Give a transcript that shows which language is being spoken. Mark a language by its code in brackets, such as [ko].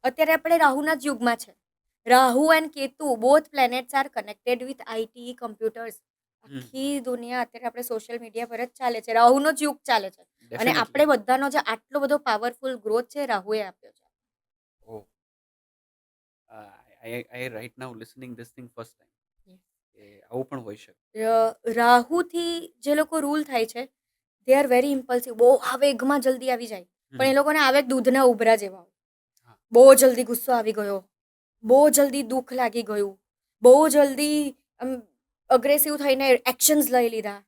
[gu] અત્યારે આપણે રાહુના જ યુગમાં છે. [en] Rahu and Ketu both planets are connected with IT, computers. [gu] આખી દુનિયા અત્યારે આપણે સોશિયલ મીડિયા પર જ ચાલે છે, રાહુનો જ યુગ ચાલે છે. અને [en] Definitely. [gu] આપણે બધાનો જે આટલો બધો પાવરફુલ ગ્રોથ છે, રાહુએ આપ્યો છે. [en] Oh. I right now listening this thing first time. Yes. [gu] એ આવું પણ હોઈ શકે. રાહુથી જે લોકો રૂલ થાય છે, [en] They are very impulsive. [gu] બહુ આવેગમાં જલ્દી આવી જાય, પણ એ લોકોને આવેગ દૂધના ઉભરા જેવા હોય. હા. બહુ જલ્દી ગુસ્સો આવી ગયો, બહુ જલ્દી દુઃખ લાગી ગયું, બહુ જલ્દી અગ્રેસિવ થઈને એક્શન્સ લઈ લીધા.